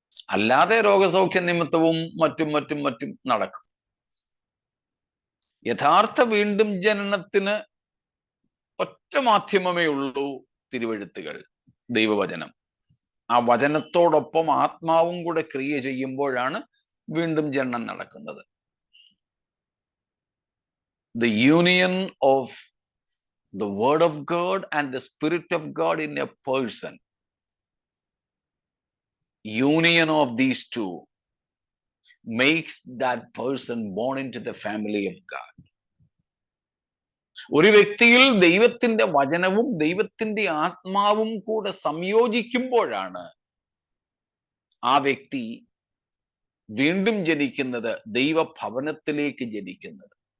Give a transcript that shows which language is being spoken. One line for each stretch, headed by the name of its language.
Malayalam: അല്ലാതെ രോഗസൗഖ്യ നിമിത്തവും മറ്റും നടക്കും. യഥാർത്ഥ വീണ്ടും ജനനത്തിന് ഒറ്റ മാധ്യമമേ ഉള്ളൂ, തിരുവെഴുത്തുകൾ, ദൈവവചനം. ആ വചനത്തോടൊപ്പം ആത്മാവും കൂടെ ക്രിയ ചെയ്യുമ്പോഴാണ് വീണ്ടും ജനനം നടക്കുന്നത്.
English: The union of the word of God and the spirit of God in a person, union of these two makes that person born into the family of God.
Malayalam: ഒരു വ്യക്തിയിൽ ദൈവത്തിന്റെ വചനവും ദൈവത്തിന്റെ ആത്മാവും കൂടെ സംയോജിക്കുമ്പോഴാണ് ആ വ്യക്തി വീണ്ടും ജനിക്കുന്നത്, ദൈവഭവനത്തിലേക്ക് ജനിക്കുന്നത്.